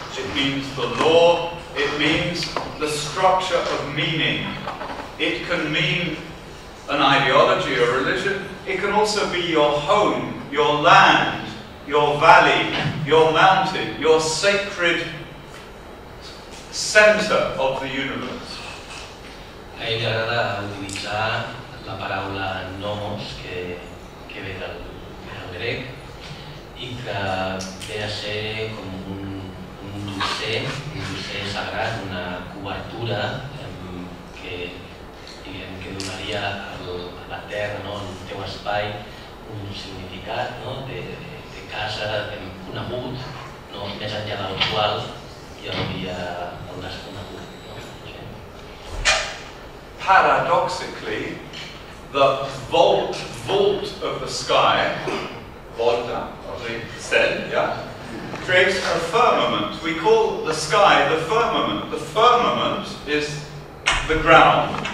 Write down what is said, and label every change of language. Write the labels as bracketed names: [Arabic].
[English] It means the law, it means the structure of meaning. It can mean an ideology or religion. It can also be your home, your land, your valley, your mountain, your sacred center of the universe. [Catalan] A ell li agrada utilitzar la paraula nomos, que ve del grec, i que ve a ser com un dosser sagrat, una cobertura que donaria a la terra, al teu espai, un significat de casa conegut, més enllà del qual ja hauràs conegut. [English] Paradoxically, the vault of the sky, volta of the sen, creates a firmament. We call the sky the firmament. The firmament is the ground.